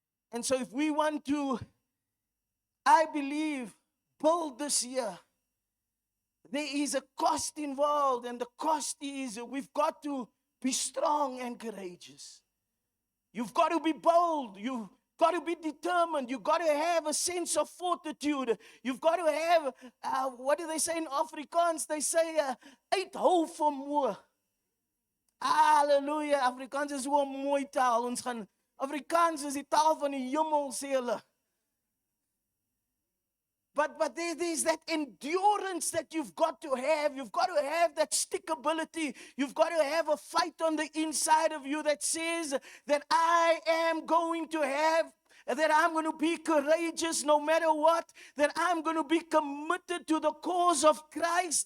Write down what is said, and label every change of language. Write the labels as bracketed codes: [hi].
[en] And so if we want to, I believe, build this year, there is a cost involved, and the cost is we've got to be strong and courageous. You've got to be bold. You've got to be determined. You've got to have a sense of fortitude. You've got to have, what do they say in Afrikaans? They say, [af] uithou vermoë. [en] Hallelujah. [af] Afrikaans is so 'n mooi taal. Afrikaans is die taal van die hemel, sê hulle. [en] But there's that endurance that you've got to have. You've got to have that stickability. You've got to have a fight on the inside of you that says that I am going to have, that I'm going to be courageous no matter what, that I'm going to be committed to the cause of Christ.